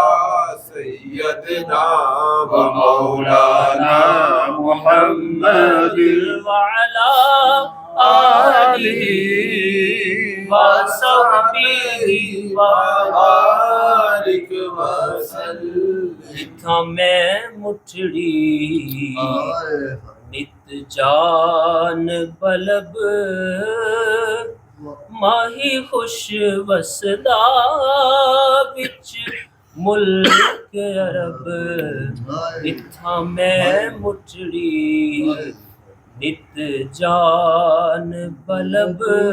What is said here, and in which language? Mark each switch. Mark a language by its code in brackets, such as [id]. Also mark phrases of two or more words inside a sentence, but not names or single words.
[ar] سيدنا ومولانا محمد. وعلى آله وصحبه وبارك وسلم. [pa] لکھا میں مٹھڑی نت جان بلب ماہی خوش وسدا وچ ملک عرب اتھا میں مٹڑی نت جان بلب